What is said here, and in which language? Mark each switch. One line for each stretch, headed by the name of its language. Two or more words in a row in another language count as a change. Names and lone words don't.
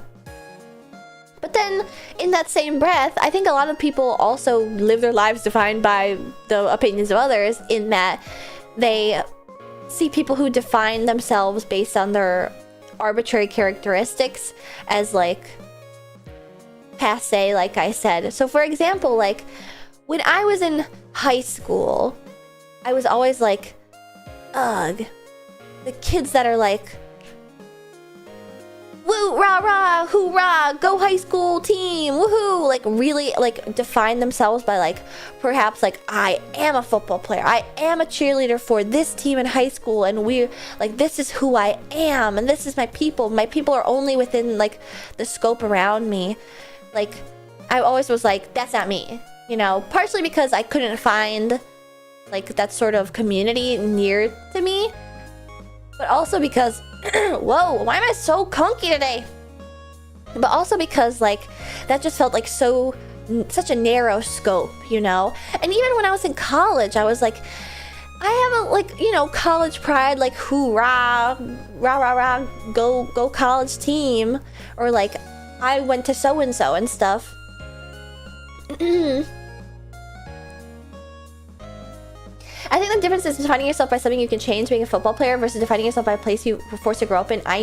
English: But then, in that same breath, I think a lot of people also live their lives defined by the opinions of others, in that they see people who define themselves based on their arbitrary characteristics as, like, passé, like I said. So, for example, like, when I was in high school, I was always like, ugh, the kids that are like, woo, rah, rah, hoorah, go high school team, woohoo, like really like define themselves by like, perhaps like, I am a football player, I am a cheerleader for this team in high school, and we're like, this is who I am, and this is my people are only within like the scope around me. Like, I always was like, that's not me, you know, partially because I couldn't find like that sort of community near to me, but also because whoa, why am I so conky today? But also because like that just felt like such a narrow scope, you know? And even when I was in college, I was like, I have a like, you know, college pride, like hoorah, rah rah rah, go college team, or like I went to so and so and stuff. I think the difference is defining yourself by something you can change, being a football player, versus defining yourself by a place you were forced to grow up in, i.e.